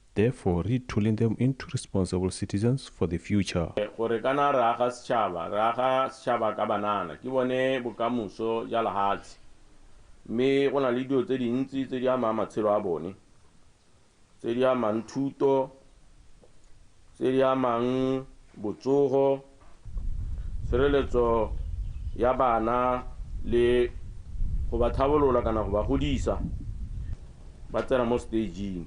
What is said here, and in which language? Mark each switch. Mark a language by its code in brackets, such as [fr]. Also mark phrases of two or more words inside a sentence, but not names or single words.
[en] therefore retooling them into responsible citizens for the future. [tn] Gore kana raga setšhaba ka banana ke bone bokamoso ja lehatshe mme go na le dilo tse dintsi tse di amang matshelo a bone tse di amang thuto tse di amang botsogo tshireletso ya bana le go ba thabolola kana go ba godisa ba tsena mo stageng